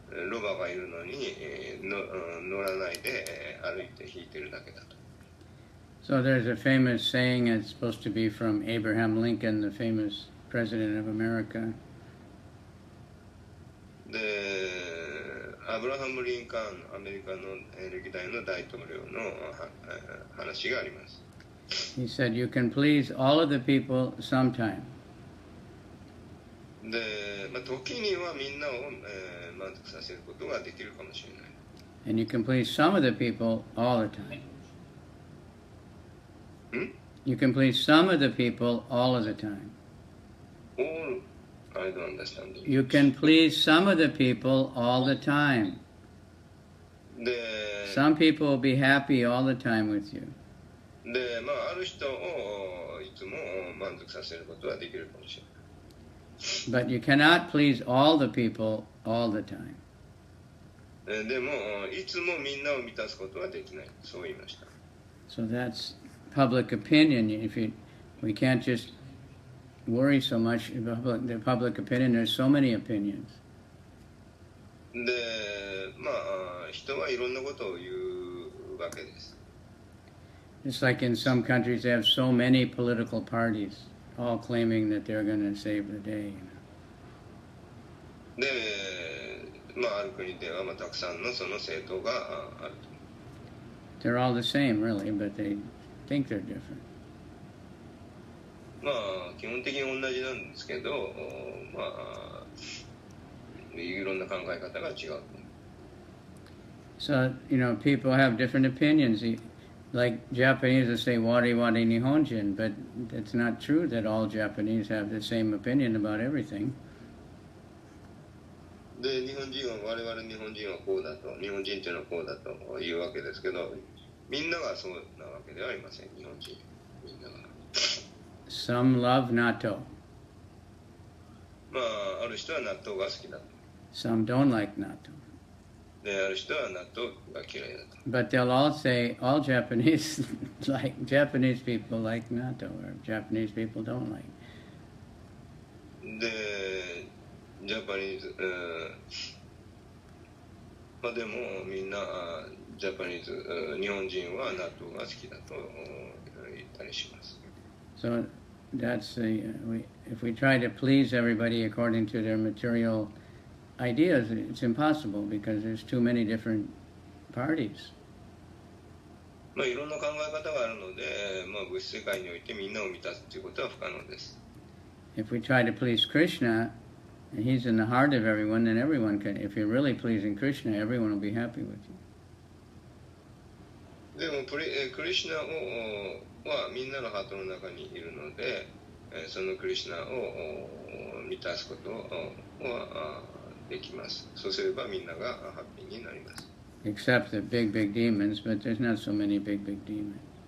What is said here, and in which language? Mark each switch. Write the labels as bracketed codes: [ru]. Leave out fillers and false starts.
[ja] ロバがいるのに、乗らないで歩いて引いてるだけだと。 [en] So there's a famous saying, it's supposed to be from Abraham Lincoln, the famous president of America. [ja] で、アブラハム・リンカーン、アメリカの歴代の大統領の話があります。 [en] He said, you can please all of the people sometime. [ja] で、まあ、時にはみんなを、満足させることができるかもしれない。 [en] And you can please some of the people all the time. You can please some of the people all of the time. All, I don't understand. You can please some of the people all the time. で、 Some people will be happy all the time with you. [ja] で、まあ、ある人をいつも満足させることはできるかもしれない。 [en] But you cannot please all the people all the time. [ja] でも、いつもみんなを満たすことはできない。そう言いました。 [en] So that's public opinion. We can't just worry so much about the public opinion. There's so many opinions. [ja] で、まあ、人はいろんなことを言うわけです。 [en] It's like in some countries they have so many political parties, all claiming that they're going to save the day. [ja] で、まあ、ある国では、まあ、たくさんのその政党があると。 [en] They're all the same, really, but they think they're different. [ja] まあ、基本的に同じなんですけど、まあ、いろんな考え方が違う。 [en] So, you know, people have different opinions. Like Japanese will say, [ja] wari wari nihonjin, [en] but it's not true that all Japanese have the same opinion about everything. [ja] で、日本人は、我々日本人はこうだと、日本人っていうのはこうだというわけですけど、みんながそうなわけではありません、日本人。みんなが。 [en] Some love natto. [ja] まあ、ある人は納豆が好きだと。 [en] Some don't like natto. [ja] で、ある人は納豆が嫌いだと。 [en] But they'll all say, all Japanese Japanese people like natto, or Japanese people don't like. [ja] で、ジャパニーズ、まあでもみんなジャパニーズ、日本人は納豆が好きだと言ったりします。 [en] So that's if we try to please everybody according to their material ideas, it's impossible because there's too many different parties. [ja] まあ、いろんな考え方があるので、まあ、物質世界においてみんなを満たすということは不可能です。 [en] If we try to please Krishna, and he's in the heart of everyone, then everyone can. If you're really pleasing Krishna, everyone will be happy with you. [ja] でもクリシュナはみんなのハートの中にいるので、そのクリシュナを満たすことはできます。そうすればみんながハッピーになります。 [en] Except the big demons, but there's not so many big demons.